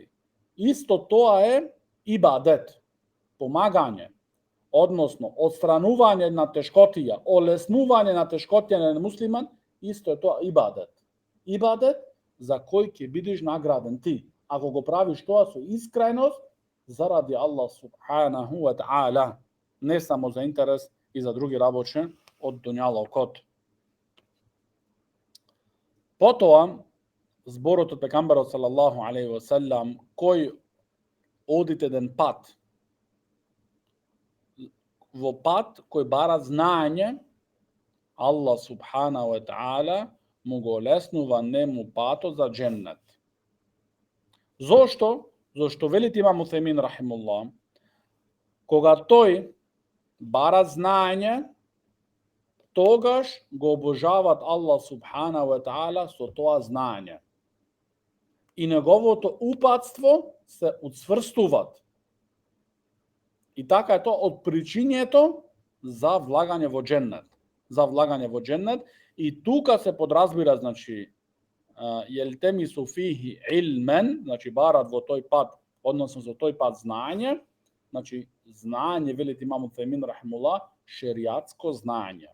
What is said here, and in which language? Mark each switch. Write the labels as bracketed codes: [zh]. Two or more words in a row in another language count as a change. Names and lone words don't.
[mk] Исто тоа е ибадет, помагање, односно отстранување на тешкотија, олеснување на тешкотија на муслиман, исто е тоа ибадет. Ибадет за кој ќе бидеш награден ти, ако го правиш тоа со искреност заради Аллах [ar] سبحانه وتعالى, [mk] не само за интерес и за други работи од дуњалокот. Потоа зборот од пекамберот [ar] صلى الله عليه وسلم, [mk] кој одите еден пат, во пат кој бара знаење, Аллах [ar] سبحانه وتعالى [mk] му го олеснува нему патот за џеннет. Зошто? Зошто велит имам Утемин рахимуллах, кога тој бара знаење, тогаш го обожават Аллах [ar] سبحانه وتعالى [mk] со тоа знање. И неговото упатство се уцврстуваат. И така е тоа од причињето за влагање во дженнет. За влагање во дженнет. И тука се подразбира, значи, [ar] يلتمس فيه علما, [mk] значи барат во тој пат, односно за тој пат знање, значи знање, велите имам Фемин рахимулла, шеријатско знање.